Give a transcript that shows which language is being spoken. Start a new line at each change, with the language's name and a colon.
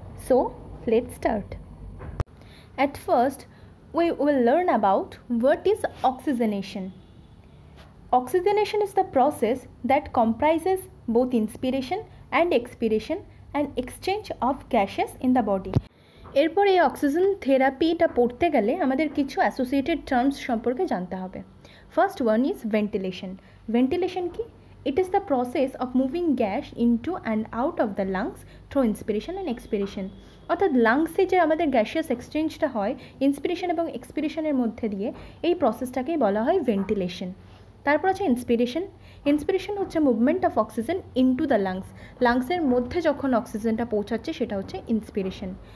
English: So let's start. At first, we will learn about what is oxygenation. Oxygenation is the process that comprises both inspiration and expiration and exchange of gases in the body.
Bangla: এরপর এই oxygen থেরাপিটা পড়তে গেলে আমাদের কিছু associated terms সম্পর্কে জানতে হবে।
English: First one is ventilation.
Bangla: Ventilation কি?
English: It is the process of moving gas into and out of the lungs through inspiration and expiration.
Bangla: অর্থাৎ লাংসে যে আমাদের গ্যাসিয়াস এক্সচেঞ্জটা হয় ইন্সপিরেশন এবং এক্সপিরেশনের মধ্যে দিয়ে এই প্রসেসটাকেই বলা হয় ভেন্টিলেশন। তারপর আছে ইন্সপিরেশন। ইন্সপিরেশন হচ্ছে
English: Movement of oxygen into the lungs.
Bangla: লাংসের মধ্যে যখন অক্সিজেনটা পৌঁছাচ্ছে সেটা হচ্ছে ইন্সপিরেশন।